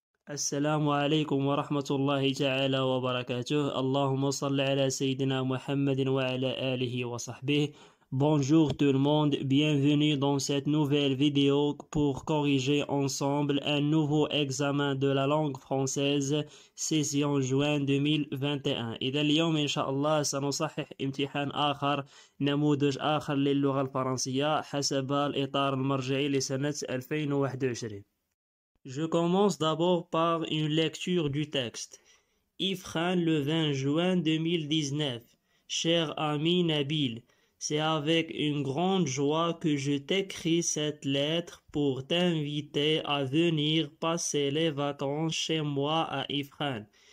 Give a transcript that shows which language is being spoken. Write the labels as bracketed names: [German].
[Arabic] السلام عليكم ورحمة الله تعالى وبركاته. اللهم صل على سيدنا محمد وعلى آله وصحبه. [French] Bonjour tout le monde, bienvenue dans cette nouvelle vidéo pour corriger ensemble un nouveau examen de la langue française session juin 2021. [Arabic] إذا اليوم إن شاء الله سنصحح امتحان آخر، نموذج آخر للغة الفرنسية حسب الإطار المرجعي لسنة 2021. [French] Je commence d'abord par une lecture du texte. Ifrane le 20 juin 2019. Cher ami Nabil, c'est avec une grande joie que je t'écris cette lettre pour t'inviter à venir passer les vacances chez moi à Ifrane.